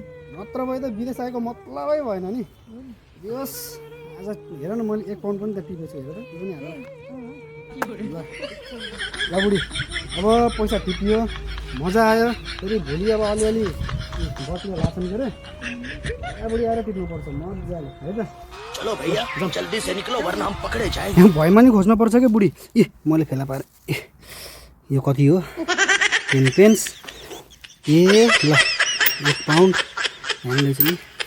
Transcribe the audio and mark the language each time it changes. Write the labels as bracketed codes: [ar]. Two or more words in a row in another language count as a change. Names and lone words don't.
[ne] नत्र भए त विदेश आएको मतलबै भएन नि यस आज हेर न मैले 1 पाउन्ड पनि त टिपेको छु हेर त त्यो पनि हाल ल बुढी अब पैसा टिपियो मजा आयो फेरि भोलि अब अलिअलि बस्ने रासन के अरे बुढी आएर टिप्नुपर्छ मजाले है त [hi] चलो भैया जल्दी से निकलो वरना हम पकड़े जाएंगे [ne] यहाँ भएमा नि खोज्नुपर्छ कि बुढी ए मैले फेला पारेँ ए यो कति हो 10 पेन्स ए ल 1 पाउन्ड हामीलाई चाहिँ